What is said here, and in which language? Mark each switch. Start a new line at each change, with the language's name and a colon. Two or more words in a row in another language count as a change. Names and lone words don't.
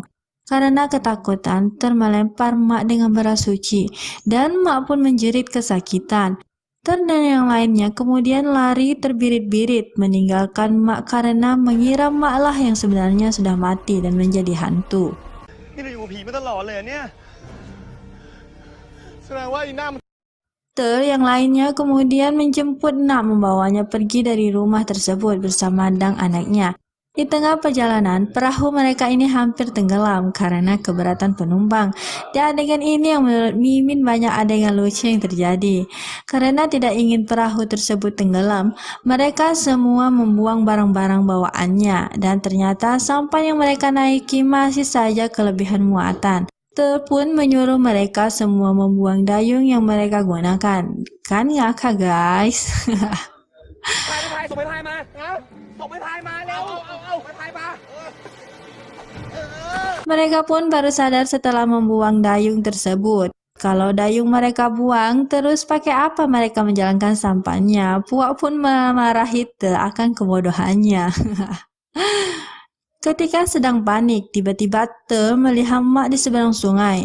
Indonesian: Karena ketakutan, melempar Mak dengan beras suci dan Mak pun menjerit kesakitan. Dan yang lainnya kemudian lari terbirit-birit meninggalkan Mak karena mengira Mak lah yang sebenarnya sudah mati dan menjadi hantu.
Thai: นี่เราอยู่กับผีมาตลอดเลยเหรอเนี่ย แสดงว่าไอ้หน้ามัน
Indonesian: Yang lainnya kemudian menjemput Nak membawanya pergi dari rumah tersebut bersama Dang anaknya. Di tengah perjalanan, perahu mereka ini hampir tenggelam karena keberatan penumpang. Di adegan ini yang menurut Mimin banyak adegan lucu yang terjadi. Karena tidak ingin perahu tersebut tenggelam, mereka semua membuang barang-barang bawaannya dan ternyata sampah yang mereka naiki masih saja kelebihan muatan. Pun menyuruh mereka semua membuang dayung yang mereka gunakan. Kan ngakak guys.
Thai: พายส่งไปพายมาส่งไปพายมาเร็วเอาไปพายมา
Indonesian: Mereka pun baru sadar setelah membuang dayung tersebut. Kalau dayung mereka buang, terus pakai apa mereka menjalankan sampahnya? Puak pun memarahi akan kebodohannya. Ketika sedang panik, tiba-tiba melihat Mak di seberang sungai.